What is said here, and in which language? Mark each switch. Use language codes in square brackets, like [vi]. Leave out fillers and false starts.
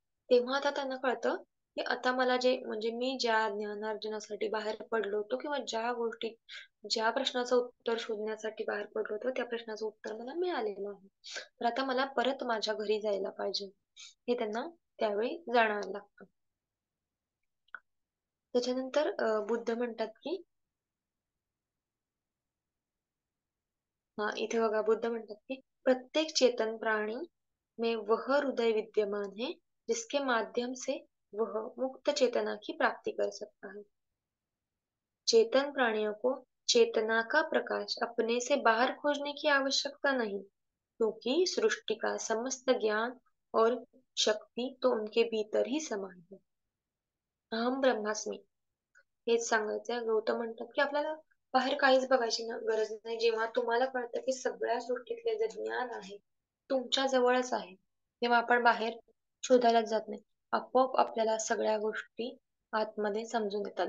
[mr] तेव्हा आता त्यांना कळतं की आता मला जे म्हणजे मी ज्या ज्ञानार्जनासाठी बाहेर पडलो होतो किंवा ज्या प्रश्नाचं उत्तर शोधण्यासाठी बाहेर पडलो होतो त्या प्रश्नाचं उत्तर मला मिळालेलं आहे. तर आता मला परत माझ्या घरी जायला पाहिजे हे त्यांना त्यावेळी जाणायला लागतं. त्याच्यानंतर बुद्ध म्हणतात की [hi] इथे बघा बुद्ध म्हणतात की प्रत्येक चेतन प्राणी में वह हृदय विद्यमान है जिसके माध्यम से वह मुक्त चेतना की प्राप्ति कर सकता है. चेतन प्राणियों को चेतना का प्रकाश अपने से बाहर खोजने की आवश्यकता नहीं, क्योंकि सृष्टि का समस्त ज्ञान और शक्ति तो उनके भीतर ही समाई है. [mr] अहम ब्रह्मास्मी हेच सांगायचंय. गौतम म्हणतात की आपल्याला बाहेर काहीच बघायची गरज नाही. जेव्हा तुम्हाला कळतं की सगळ्या सृष्टीतले जे ज्ञान आहे तुमच्या जवळच आहे तेव्हा आपण बाहेर शोधायलाच जात नाही. आपोआप आपल्याला सगळ्या गोष्टी आतमध्ये समजून येतात.